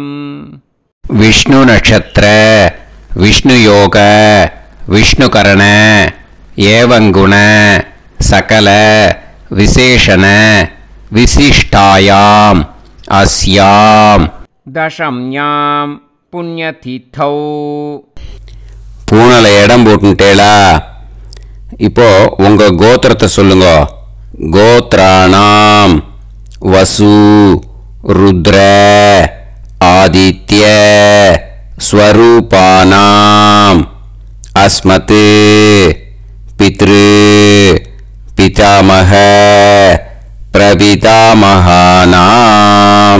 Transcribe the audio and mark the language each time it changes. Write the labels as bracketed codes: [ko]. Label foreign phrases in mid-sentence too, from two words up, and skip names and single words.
[sa] विष्णु नक्षत्र विष्णु योग विष्णुकरण एवं गुण सकल विशेषण विशिष्टायाम् अस्यां दशम्यां पुण्यतिथौ. [ta] பூனல இடம் போட்டுட்டேளா? இப்போ உங்க கோத்திரத்தை சொல்லுங்க. [sa] गोत्राणां वसु रुद्र आदित्य स्वरूपाणां अस्मत् पितृ पितामह प्रपितामहानाम्.